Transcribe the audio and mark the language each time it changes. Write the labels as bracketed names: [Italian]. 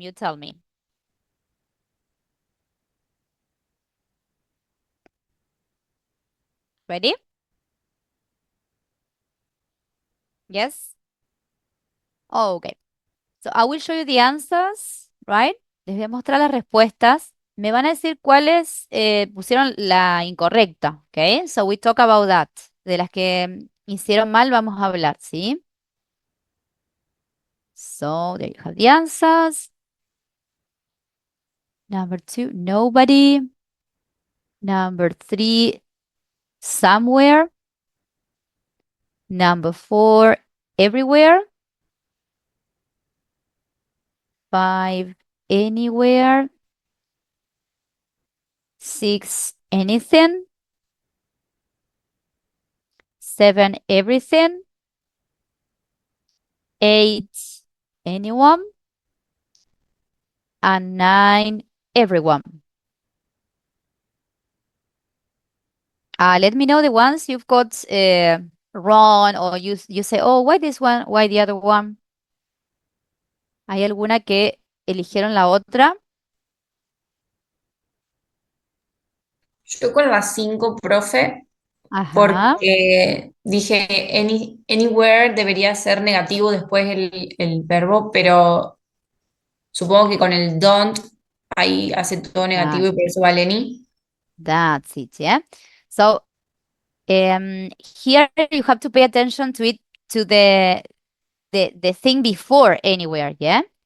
[English] You tell me. Ready? Yes? Okay. So I will show you the answers, right? [Spanish] Les voy a mostrar las respuestas. Me van a decir cuáles pusieron la incorrecta, ¿ok? [English] So we talk about that. [Spanish] De las que hicieron mal vamos a hablar, ¿sí? [English] So there you have the answers. Number 2, nobody. Number 3, somewhere. Number 4, everywhere. 5, anywhere. 6, anything. 7, everything. 8, anyone. And 9, everyone. Let me know the ones you've got wrong, or you say, oh, why this one, why the other one. [Spanish] ¿Hay alguna que eligieron la otra? Yo con la 5, profe, Ajá. porque dije anywhere debería ser negativo después el verbo, pero supongo que con el don't ahí hace todo negativo Ah, y por eso vale any. [English] that's it, yeah. So here you have to pay attention to it, to the thing before anywhere, yeah.